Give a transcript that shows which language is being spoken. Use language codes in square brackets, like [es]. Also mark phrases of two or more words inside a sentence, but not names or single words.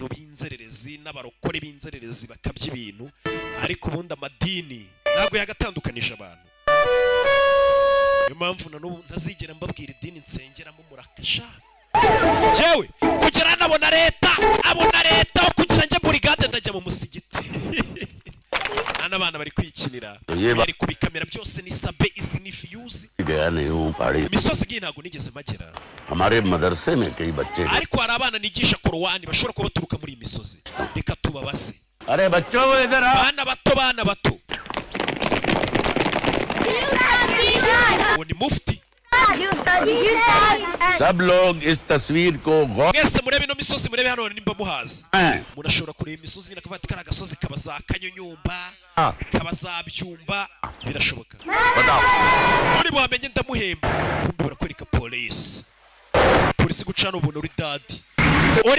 [rw] b'inzererezi n'abarokore b'inzererezi bakabye ibintu ariko ubundi amadini ntabwo yagatandukanije abantu niyo mpamvu na n'ubu ntazigera mbabwira idini nsengeramo murakasha jewe kugira nabona leta kugira njye burigade ndajya mu musigiti n'abana bari kwikinira bari kubikamera byose ni sabe izi ni views imisozi igiye ntago nigeze magera ariko hari abana nigisha korowani bashobora kuba baturuka muri iyi misozi reka tubabaze bana bato uwo ni mufti [hi] सब लोग इस तस्वीर को [rw] mwese murebe ino misozi murebe hano nimba muhazi murashobora kureba imisozi nyine akavati kari agasozi kaba za kanyonyomba kaba za byumba birashoboka muri buhamenye ndamuhemba kumbi barakwereka polisi gucana ubuntu uri